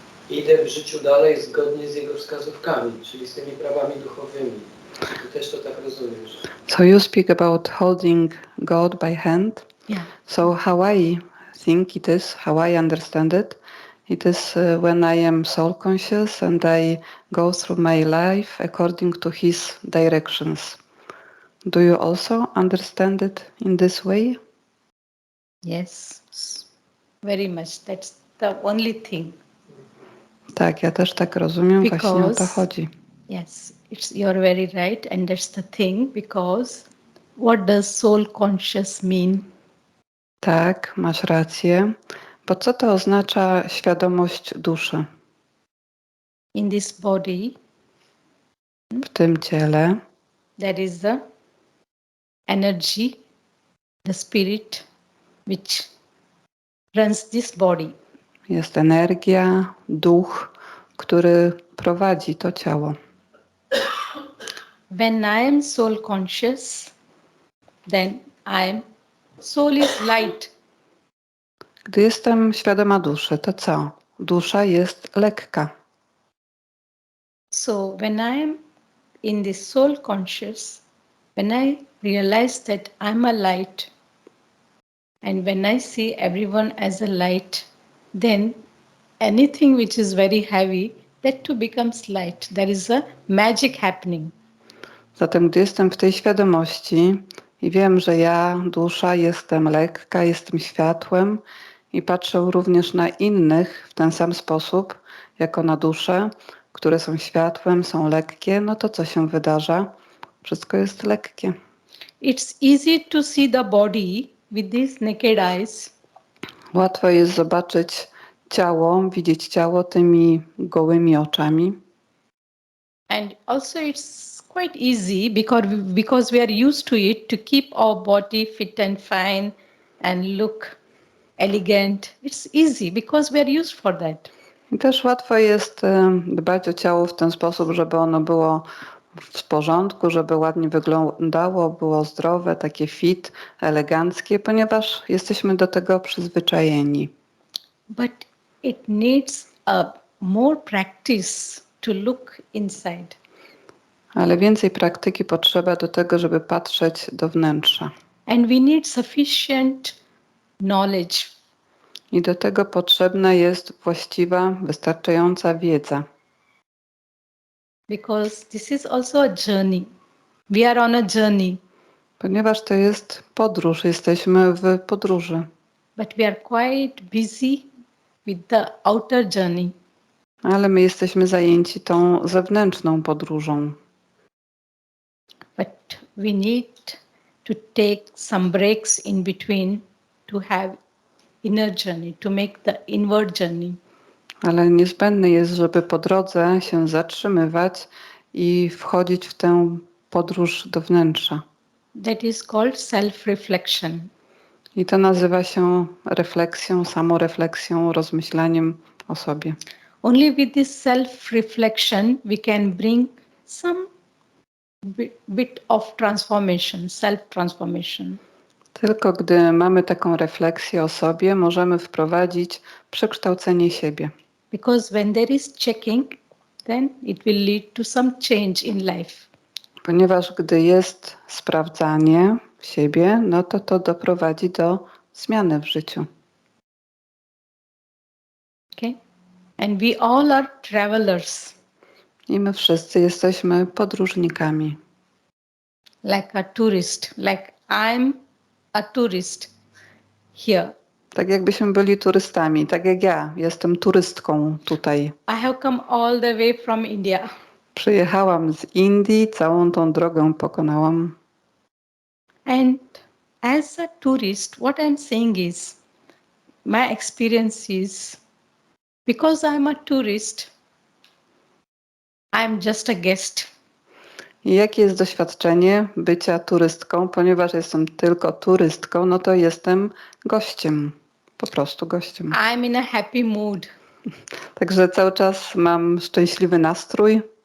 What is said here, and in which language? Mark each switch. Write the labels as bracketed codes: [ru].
[pl] idę w życiu dalej zgodnie z Jego wskazówkami, czyli z tymi prawami duchowymi. Ty też to tak rozumiesz. [en] So you speak about holding God by hand. Yeah. So how I think it is, how I understand it, it is when I am soul conscious and I go through my life according to His directions. Do you also understand it in this way? Yes. Very much. That's the only thing. [pl] Tak, ja też tak rozumiem, właśnie o to [en] Because [pl] chodzi. [en] yes, you're very right, and that's the thing. Because what does soul conscious mean? [pl] Tak, masz rację. Bo co to oznacza świadomość duszy [en] In this body, [pl] w tym ciele? [en] there is the energy, the spirit, which runs this body. [pl] Jest energia, duch, który prowadzi to ciało. [en] When I am soul conscious, then soul is light. [pl] Gdy jestem świadoma duszy, to co? Dusza jest lekka. [en] So when I am in this soul conscious, when I realize that I'm a light, and when I see everyone as a light, then anything which is very heavy, that too becomes light. There is a magic happening. [pl] Zatem gdy jestem w tej świadomości i wiem, że ja, dusza, jestem lekka, jestem światłem i patrzę również na innych w ten sam sposób, jako na dusze, które są światłem, są lekkie, no to co się wydarza? Wszystko jest lekkie. [en] It's easy to see the body with these naked eyes, [pl] Łatwo jest zobaczyć ciało, widzieć ciało tymi gołymi oczami. [en] and also it's quite easy because we are used to it to keep our body fit and fine and look elegant. It's easy because we are used for that. [pl] I też łatwo jest dbać o ciało w ten sposób, żeby ono było w porządku, żeby ładnie wyglądało, było zdrowe, takie fit, eleganckie, ponieważ jesteśmy do tego przyzwyczajeni. [en] But it needs a more practice to look inside. [pl] Ale więcej praktyki potrzeba do tego, żeby patrzeć do wnętrza. [en] And we need sufficient knowledge. [pl] I do tego potrzebna jest właściwa, wystarczająca wiedza. [en] Because this is also a journey. We are on a journey, [pl] Ponieważ to jest podróż, jesteśmy w podróży. [en] but we are quite busy with the outer journey. [pl] Ale my jesteśmy zajęci tą zewnętrzną podróżą. [en] But we need to take some breaks in between to have inner journey, to make the inward journey. [pl] Ale niezbędne jest, żeby po drodze się zatrzymywać i wchodzić w tę podróż do wnętrza. [en] That is called self-reflection. [pl] I to nazywa się refleksją, samorefleksją, rozmyślaniem o sobie. [en] Only with this self-reflection we can bring some bit of transformation, self-transformation. [pl] Tylko gdy mamy taką refleksję o sobie, możemy wprowadzić przekształcenie siebie. [en] Because when there is checking, then it will lead to some change in life. [pl] Ponieważ gdy jest sprawdzanie siebie, no to doprowadzi do zmiany w życiu. [en] Okay? And we all are travelers, [pl] I my wszyscy jesteśmy podróżnikami. [en] like a tourist, like I'm a tourist here. [pl] Tak jakbyśmy byli turystami, tak jak ja, jestem turystką tutaj. [en] I have come all the way from India. [pl] Przyjechałam z Indii, całą tą drogę pokonałam. [en] And as a tourist, what I'm saying is, my experience is, because I'm a tourist, I'm just a guest. [pl] I jakie jest doświadczenie bycia turystką? Ponieważ jestem tylko turystką, no to jestem gościem, po prostu gościem. [en] I'm in a happy mood. [pl] Także cały czas mam szczęśliwy nastrój.